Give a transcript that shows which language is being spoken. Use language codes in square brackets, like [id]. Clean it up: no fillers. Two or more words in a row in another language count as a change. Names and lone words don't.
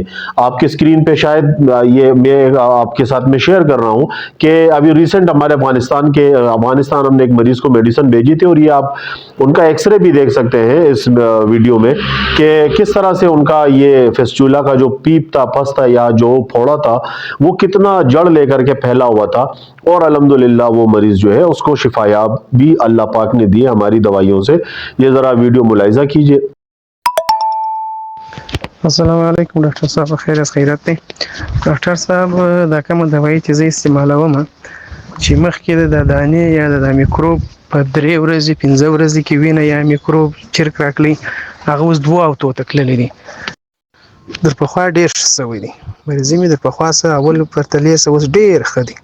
[ur] آپ کے سکرین پہ شاید یہ میں آپ کے ساتھ میں شیئر کر رہا ہوں کہ ابھی ریسنٹ ہمارے افغانستان ہم نے ایک مریض کو میڈیسن بھیجی تھی اور یہ آپ ان کا ایکسرے بھی دیکھ سکتے ہیں اس ویڈیو میں کہ کس طرح سے ان کا یہ فسچولا کا جو پیپ تھا، پس تھا یا جو پھوڑا تھا وہ کتنا جڑ لے کر کے پھیلا ہوا تھا. اور الحمدللہ وہ مریض جو ہے اس کو شفایاب بھی اللہ پاک نے دیے ہماری دوائیوں سے. یہ ذرا ویڈیو ملاحظہ کیجیے. السلام علیکم ڈاکٹر صاحب، خیر خیریت [ps] دی [ur] ڈاکٹر صاحب [ps] دا کومه دوايي چې زه استعمالوم چې مخکې د دانې یا د میکروب په 3 ورځې 15 ورځې کې وینه یا میکروب چرک راکلی هغه اوس 2 هفتو ته تللی دي. در پخوا ډیر شوی دي مریضي مې در پخوا سره اول پرتلې سه اوس ډیر ښه دي.